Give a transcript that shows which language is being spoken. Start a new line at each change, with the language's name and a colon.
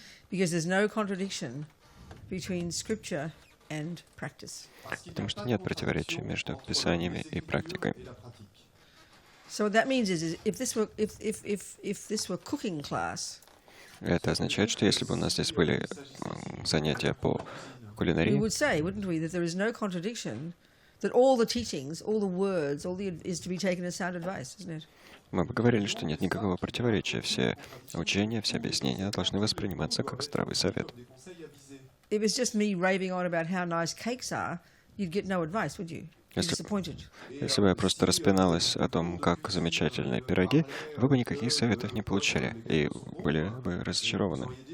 English: Because there's no contradiction between scripture and practice.
Russian: Потому что нет противоречия между писаниями и практикой.
English: So what that means is if this were cooking class,
Russian: Это означает, что если бы у нас здесь были занятия по
English: we
Russian: кулинарии,
English: would say, wouldn't we, that there is no contradiction, that all the teachings, all the words, is to be taken as sound advice, isn't it?
Russian: мы бы говорили, что нет никакого противоречия. Все учения, все объяснения должны восприниматься как здравый совет.
English: If it's just me raving on about how nice cakes are, you'd get no advice, would you? You're disappointed.
Russian: Если бы я просто распиналась о том, как замечательные пироги, вы бы никаких советов не получили и были бы разочарованы.